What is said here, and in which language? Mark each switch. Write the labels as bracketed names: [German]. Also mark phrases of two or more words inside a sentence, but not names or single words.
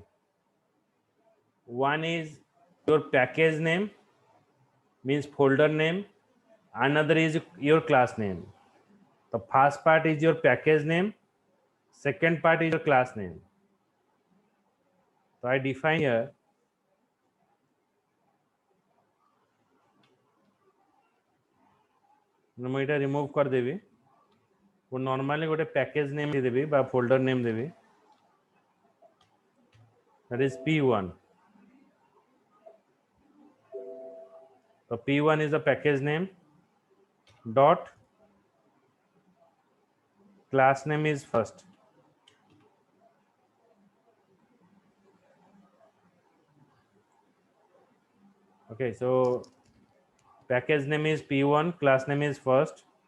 [English] One is your package name, means folder name. Another is your class name. The first part is your package name, second part is your class name. So I define here [Odia] ମୁଁ ଏଇଟା ରିମୁଭ୍ କରିଦେବି ମୁଁ ନର୍ମାଲି ଗୋଟେ [English] package name [Odia] ଦେବି ବା [English] folder name [Odia] ଦେବି [English] that is p1. So p1 is the package name dot class name is first. Okay, so package name is p1, class name is first.